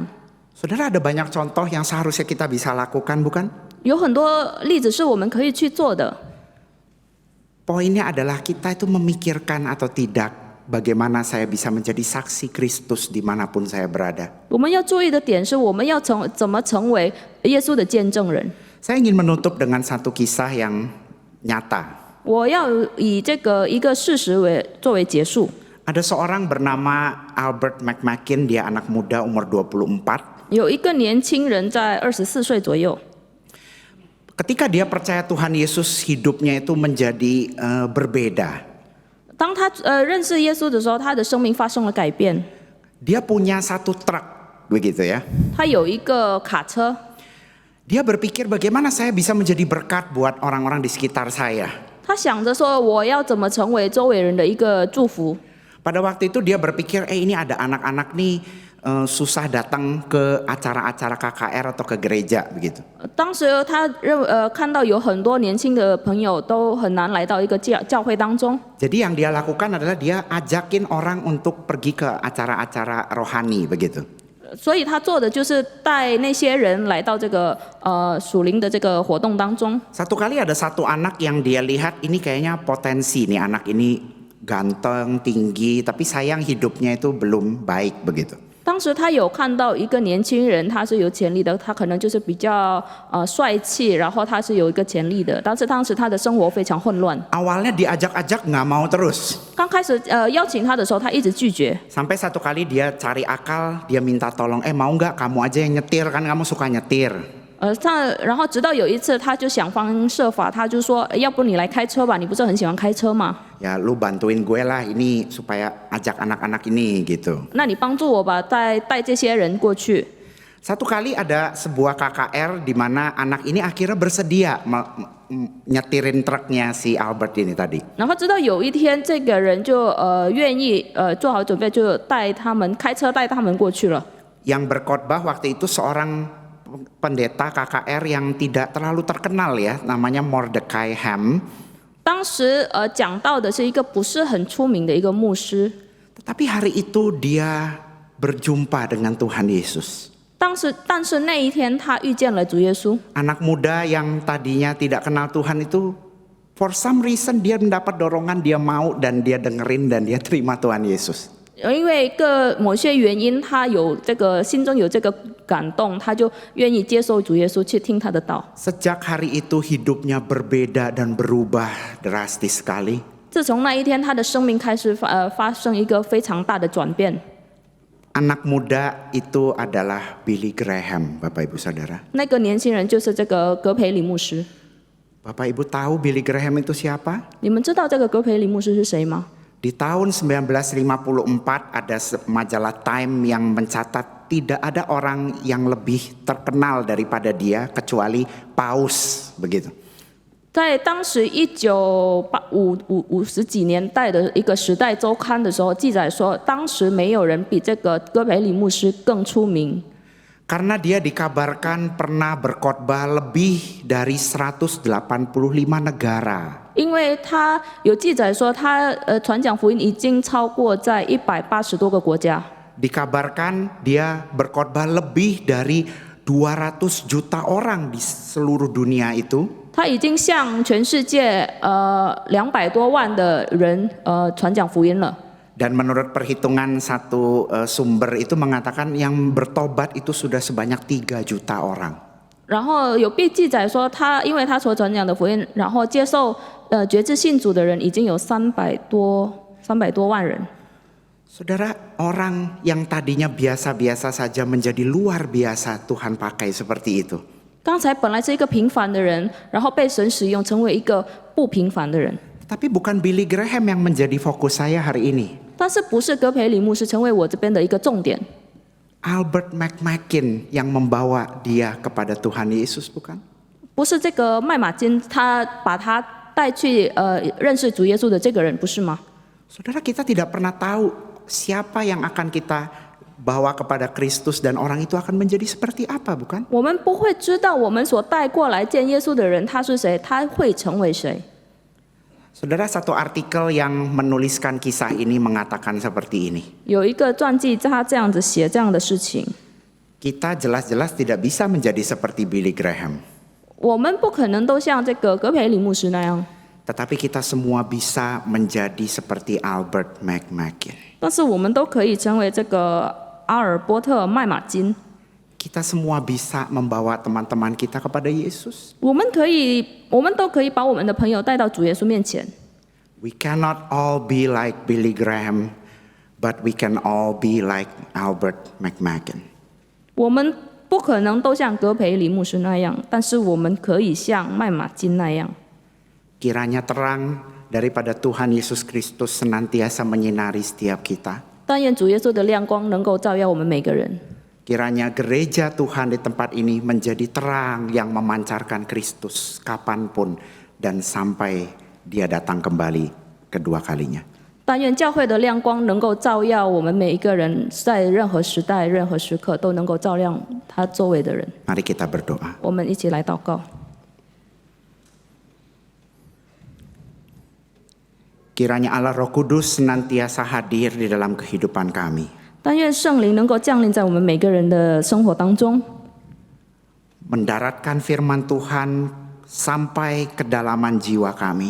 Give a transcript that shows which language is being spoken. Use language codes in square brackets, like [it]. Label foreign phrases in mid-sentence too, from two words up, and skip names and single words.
[id] Saudara, ada banyak contoh yang seharusnya kita bisa lakukan, bukan? [zh] 有很多例子是我们可以去做的。 [id] Poinnya adalah kita itu memikirkan atau tidak bagaimana saya bisa menjadi saksi Kristus dimanapun saya berada. [zh] 我们要注意的点是，我们要怎么成为耶稣的见证人。 [id] Saya ingin menutup dengan satu kisah yang nyata. [zh] 我要以一个事实作为结束。 [id] Ada seorang bernama Albert McMakin, dia anak muda umur 24. [zh] 有一个年轻人在24岁左右， [id] Ketika dia percaya Tuhan Yesus, hidupnya itu menjadi berbeda. [zh] 当他认识耶稣的时候，他的生命发生了改变。 [id] Dia punya satu truk, begitu ya. [zh] 他有一个卡车， [id] Dia berpikir bagaimana saya bisa menjadi berkat buat orang-orang di sekitar saya. [zh] 他想着说我要怎么成为周围人的一个祝福。 [id] Pada waktu itu dia berpikir, ini ada anak-anak nih susah datang ke acara-acara KKR atau ke gereja begitu. [zh] 当时他看到有很多年轻的朋友都很难来到一个教会当中， [id] Jadi yang dia lakukan adalah dia ajakin orang untuk pergi ke acara-acara rohani begitu. [zh] 所以他做的就是带那些人来到这个属灵的这个活动当中。 [id] Satu kali ada satu anak yang dia lihat ini kayaknya potensi nih, anak ini ganteng, tinggi, tapi sayang hidupnya itu belum baik begitu. [zh] 当时他有看到一个年轻人，他是有潜力的，他可能就是比较帅气，然后他是有一个潜力的，但是当时他的生活非常混乱。 [id] Awalnya diajak-ajak nggak mau terus. [zh] 刚开始邀请他的时候，他一直拒绝。 [id] Sampai satu kali dia cari akal, dia minta tolong, mau nggak kamu aja yang nyetir, kan kamu suka nyetir. [zh] 然后直到有一次，他就想方设法，他就说，要不你来开车吧，你不是很喜欢开车吗？ [id] Ya lu bantuin gue lah ini supaya ajak anak-anak ini gitu. [zh] 那你帮助我吧，带这些人过去。 [id] Satu kali ada sebuah KKR di mana anak ini akhirnya bersedia nyetirin truknya si Albert ini tadi. [zh] 然后直到有一天，这个人就愿意做好准备，就开车带他们过去了。 [id] Yang berkhotbah waktu itu seorang pendeta KKR yang tidak terlalu terkenal ya, namanya Mordecai Ham. [zh] 当时讲到的是一个不是很出名的一个牧师， [id] Tetapi hari itu dia berjumpa dengan Tuhan Yesus. [zh] 但是那一天他遇见了主耶稣。 [id] Anak muda yang tadinya tidak kenal Tuhan itu, [en] for some reason [id] dia mendapat dorongan, dia mau dan dia dengerin dan dia terima Tuhan Yesus. [zh] 因为某些原因，他心中有这个感动，他就愿意接受主耶稣，去听他的道。 [id] Sejak hari itu hidupnya berbeda dan berubah drastis sekali. [zh] 自从那一天，他的生命开始发生一个非常大的转变。 [id] Anak muda itu adalah Billy Graham, Bapak Ibu Saudara. [zh] 那个年轻人就是这个格培里牧师。 [id] Bapak Ibu tahu Billy Graham itu siapa? [zh] 你们知道这个格培里牧师是谁吗？ [id] Di tahun 1954 ada majalah Time yang mencatat tidak ada orang yang lebih terkenal daripada dia kecuali Paus begitu. [zh] 在当时1950几年代的一个《时代周刊》的时候，记载说，当时没有人比这个戈培里牧师更出名。 [id] Karena dia dikabarkan pernah berkhotbah lebih dari 185 negara. [zh] 因为他有记载说，他传讲福音已经超过在180多个国家。 [id] Dikabarkan dia berkhotbah lebih dari 200 juta orang di seluruh dunia itu. [zh] 他已经向全世界200多万的人传讲福音了。 [id] Dan menurut perhitungan satu sumber itu mengatakan yang bertobat itu sudah sebanyak 3 juta orang. [zh] 然后有被记载说因为他所传讲的福音，然后接受觉知信主的人已经有300多万人。 [id] Saudara, orang yang tadinya biasa-biasa saja menjadi luar biasa Tuhan pakai seperti itu. [zh] 刚才本来是一个平凡的人，然后被神使用成为一个不平凡的人。 [id] Tapi bukan Billy Graham yang menjadi fokus saya hari ini. [zh] 但是不是葛培理牧师成为我这边的一个重点， [id] Albert McMakin yang membawa dia kepada Tuhan Yesus, bukan? [zh] 不是这个麦马金他把他带去认识主耶稣的这个人，不是吗？ [id] Saudara, kita tidak pernah tahu siapa yang akan kita bawa kepada Kristus dan orang itu akan menjadi seperti apa, bukan? [zh] 我们不会知道我们所带过来见耶稣的人他是谁，他会成为谁。 [id] Saudara, satu artikel yang menuliskan kisah ini mengatakan seperti ini. [zh] 有一个传记他这样子写这样的事情， [id] Kita jelas-jelas tidak bisa menjadi seperti Billy Graham. [zh] 我们不可能都像这个葛培理牧师那样， [id] Tetapi kita semua bisa menjadi seperti Albert McMakin. [zh] 但是我们都可以成为这个阿尔波特麦马金。 [id] Kita semua bisa membawa teman-teman kita kepada Yesus. [zh] 我们都可以把我们的朋友带到主耶稣面前。 [en] We cannot all be like Billy Graham, but we can all be like Albert McMakin. [zh] 我们不可能都像葛培理牧师那样，但是我们可以像麦马金那样。 [id] Kiranya terang daripada Tuhan Yesus Kristus senantiasa menyinari setiap kita. [zh] 但愿主耶稣的亮光能够照耀我们每个人。 [id] Kiranya gereja Tuhan di tempat ini menjadi terang yang memancarkan Kristus kapanpun dan sampai Dia datang kembali kedua kalinya. [zh] 但愿教会的亮光能够照耀我们每一个人，在任何时代、任何时刻都能够照亮他周围的人。 [id] Mari kita berdoa. [zh] 我们一起来祷告。 [id] Kiranya Allah Roh Kudus senantiasa hadir di dalam kehidupan kami. [zh] 但愿圣灵能够降临在我们每个人的生活当中， [id] Mendaratkan firman Tuhan sampai kedalaman jiwa kami.